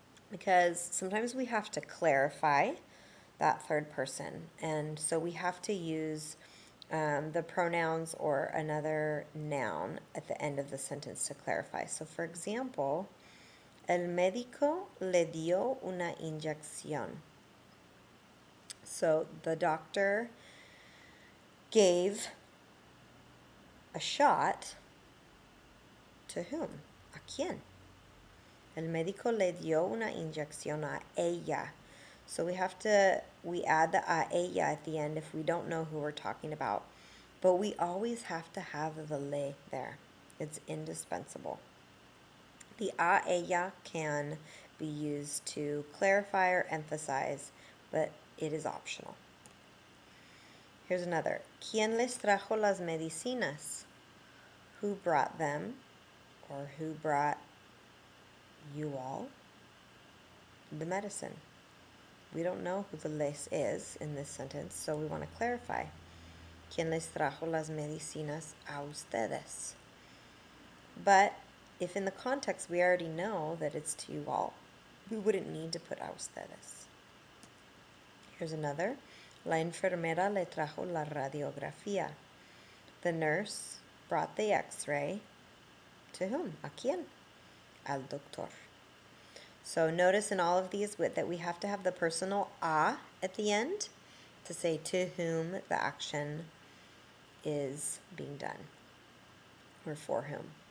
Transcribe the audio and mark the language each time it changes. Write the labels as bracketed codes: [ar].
[en] because sometimes we have to clarify that third person, and so we have to use the pronouns or another noun at the end of the sentence to clarify. So for example, [es] el médico le dio una inyección. [en] So the doctor gave a shot to whom? [es] ¿A quién? El médico le dio una inyección a ella. [en] So we add the a ella at the end if we don't know who we're talking about. But we always have to have the le there. It's indispensable. The a ella can be used to clarify or emphasize, but it is optional. Here's another. [es] ¿Quién les trajo las medicinas? [en] Who brought them, or who brought you all the medicine? We don't know who the les is in this sentence, so we want to clarify. [es] ¿Quién les trajo las medicinas a ustedes? [en] But if in the context we already know that it's to you all, we wouldn't need to put a ustedes. Here's another. [es] La enfermera le trajo la radiografía. [en] The nurse brought the x-ray to whom? [es] ¿A quién? Al doctor. [en] So notice in all of these that we have to have the personal a at the end to say to whom the action is being done, or for whom.